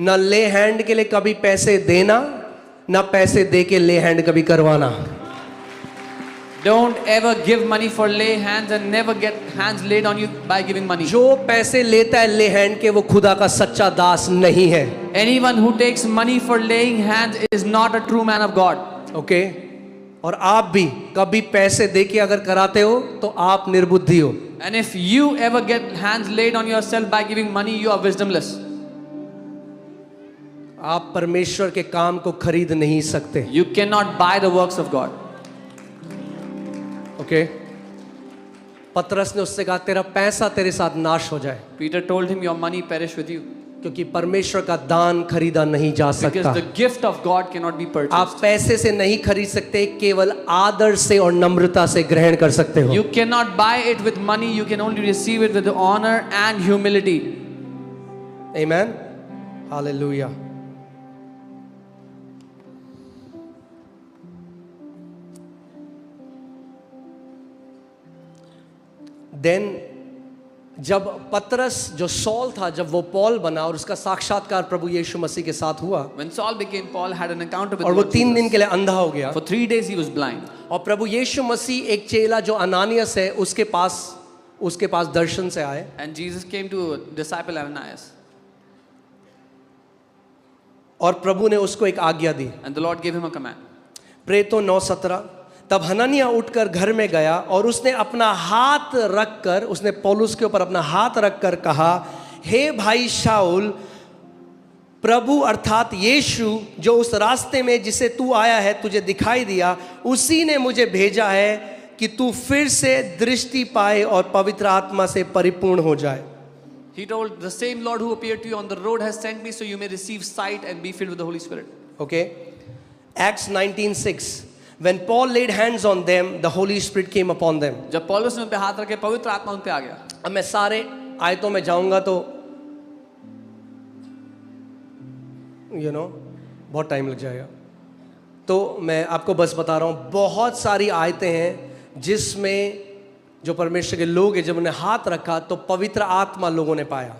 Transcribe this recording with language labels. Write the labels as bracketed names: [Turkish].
[Hindi] न ले हैंड के लिए कभी पैसे देना, न पैसे दे के ले हैंड कभी करवाना. [English] Don't ever give money for lay hands and never get hands laid on you by giving money. [Hindi] जो पैसे लेता है ले हैंड के, वो खुदा का सच्चा दास नहीं है. [English] Anyone who takes money for laying hands is not a true man of God. [Hindi] Okay, और आप भी कभी पैसे दे के अगर कराते हो तो आप निर्बुद्धि हो. [English] And if you ever get hands laid on yourself by giving money, you are wisdomless. [Hindi] आप परमेश्वर के काम को खरीद नहीं सकते. [English] You cannot buy the works of God. [Hindi] Okay, पतरस ने उससे कहा, तेरा पैसा तेरे साथ नाश हो जाए, [English] Peter told him, "Your money perish with you." [Hindi] क्योंकि परमेश्वर का दान खरीदा नहीं जा [English] Because [Hindi] सकता. [English] the gift of God cannot be [Hindi] आप [English] purchased. [Hindi] पैसे से नहीं खरीद सकते, केवल आदर से और नम्रता से ग्रहण कर सकते हो. [English] You cannot buy it with money. You can only receive it with honor and humility. Amen. Hallelujah. [Hindi] Then जब पतरस जो सॉल था, जब वो पॉल बना और उसका साक्षात्कार प्रभु यीशु मसीह के साथ हुआ, [English] When Saul became Paul, had an encounter with [Hindi] और वो [English] Lord [Hindi] 3 दिन [English] Jesus. [Hindi] के लिए अंधा हो गया. [English] For 3 days he was blind. [Hindi] और प्रभु यीशु मसीह एक चेला जो अनानियस है उसके पास दर्शन से आए. [English] And Jesus came to disciple Ananias. [Hindi] और प्रभु ने उसको एक आज्ञा दी. [English] And the Lord gave him a command. [Hindi] प्रेरितों 9:17, तब हनन्याह उठकर घर में गया और उसने अपना हाथ रखकर, उसने पौलुस के ऊपर अपना हाथ रखकर कहा, हे भाई शाऊल, प्रभु अर्थात यीशु जो उस रास्ते में जिसे तू आया है तुझे दिखाई दिया, उसी ने मुझे भेजा है कि तू फिर से दृष्टि पाए और पवित्र आत्मा से परिपूर्ण हो जाए. [English] He told, the same Lord who appeared to you on the road has sent me so you may receive sight and be filled with the Holy Spirit. Okay. Acts 19:6. When Paul laid hands on them, the Holy Spirit came upon them. [Hindi] जब पौलुस ने उन पे हाथ रखे, पवित्र आत्मा उन पे आ गया. अब मैं सारे आयतों में जाऊंगा तो बहुत टाइम लग जाएगा, तो मैं आपको बस बता रहा हूं बहुत सारी आयतें हैं जिसमें जो परमेश्वर के लोग हैं, जब उन्हें हाथ रखा तो पवित्र आत्मा लोगों ने पाया.